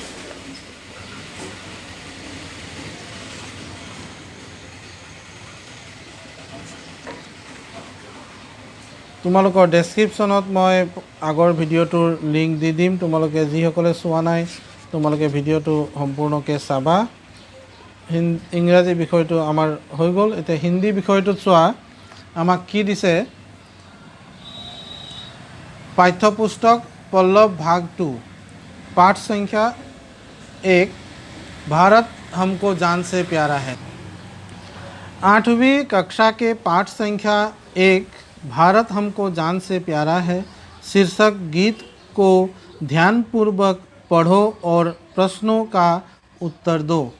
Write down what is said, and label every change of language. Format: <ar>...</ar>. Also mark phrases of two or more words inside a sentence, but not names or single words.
<as>তোমালোকৰ ডেছক্ৰিপশ্যনত মই আগৰ ভিডিঅ'টোৰ লিংক দি দিম। তোমালোকে যিসকলে চোৱা নাই তোমালোকে ভিডিঅ'টো সম্পূৰ্ণকৈ চাবা। ইংৰাজী বিষয়টো আমাৰ হৈ গ'ল। এতিয়া হিন্দী বিষয়টোত চোৱা আমাক কি দিছে। পাঠ্যপুস্তक</as> <hi>पल्लव भाग 2 पाठ संख्या 1 भारत हमको जान से प्यारा है। 8वीं कक्षा के पाठ संख्या 1 भारत हमको जान से प्यारा है शीर्षक गीत को ध्यानपूर्वक पढ़ो और प्रश्नों का उत्तर दो।</hi>